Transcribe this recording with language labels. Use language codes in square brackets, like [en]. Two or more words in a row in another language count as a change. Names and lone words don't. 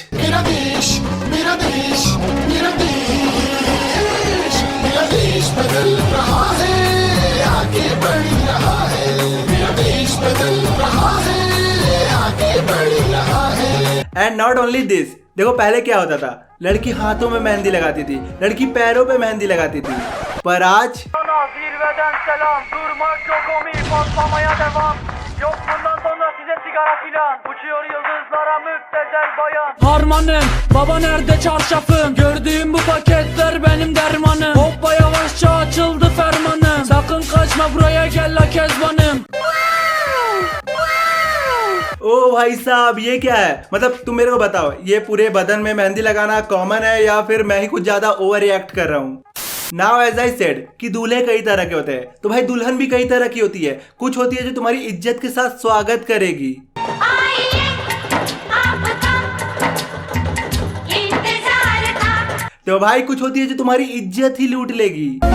[hi] मेरा देश, मेरा देश, मेरा देश, मेरा देश बदल रहा है, आगे बढ़ रहा है, मेरा देश बदल रहा है, आगे बढ़ रहा है। [en] and not only this, [hi] देखो पहले क्या होता था, लड़की हाथों में मेहंदी लगाती थी, लड़की पैरों पे मेहंदी लगाती थी। पर आज [tr] Harmanım, baba nerede çarşafım? Gördüğüm bu paketler benim dermanım. Hoppa yavaşça açıldı fermanım. Sakın kaçma buraya gel la kezbanım. [hi] ओ भाई साहब, ये क्या है? मतलब तुम मेरे को बताओ, ये पूरे बदन में मेहंदी लगाना कॉमन है या फिर मैं ही कुछ ज्यादा [en] over react [hi] कर रहा हूँ? [en] now as I said [hi] कि दूल्हे कई तरह के होते हैं, तो भाई दुल्हन भी कई तरह की होती है। कुछ होती है जो तुम्हारी इज्जत के साथ स्वागत करेगी, तो भाई कुछ होती है जो तुम्हारी इज्जत ही लूट लेगी।